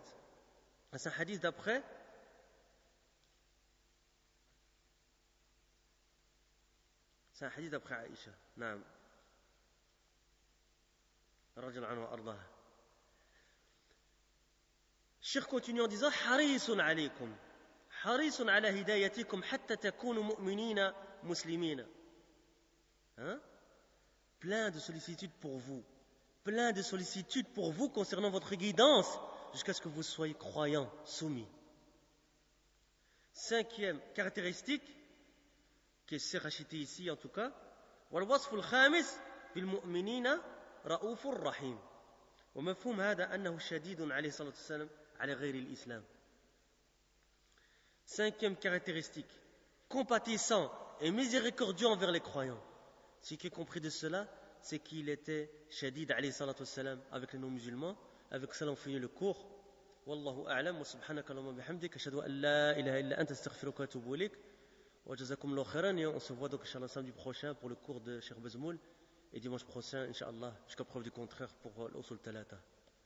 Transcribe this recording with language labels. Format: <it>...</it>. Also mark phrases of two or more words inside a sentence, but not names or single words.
<fr>C'est un hadith d'après Aïcha.</fr> <ar>Naam.</ar> <fr>Cheikh continue en disant</fr> <ar>حريص عليكم حريص على هدايتكم حتى تكونوا مؤمنين مسلمين.</ar> <fr>Plein de sollicitude pour vous concernant votre guidance jusqu'à ce que vous soyez croyants, soumis. Cinquième caractéristique qui est rachetée ici en tout cas,</fr> <ar>والوصف الخامس بالمؤمنين رؤوف رحيم ومفهوم هذا أنه شديد عليه الصلاة والسلام على غير الإسلام.</ar> <fr>Cinquième caractéristique, compatissant et miséricordieux envers les croyants. Ce qui est compris de cela, c'est qu'il était</fr> <ar>شديد عليه الصلاة والسلام</ar> <fr>avec les non-musulmans. Avec cela on finit le cours.</fr> <ar>والله أعلم وسبحانك اللهم وبحمدك أشهد أن لا إله إلا أنت أستغفرك وأتوب إليك وجزاكم الله خيرا.</ar> <fr>Et on se voit donc inchallah samedi prochain pour le cours de Cheikh Bazmoul. Et dimanche prochain, Inch'Allah, jusqu'à preuve du contraire pour l'Usul Talata.</fr>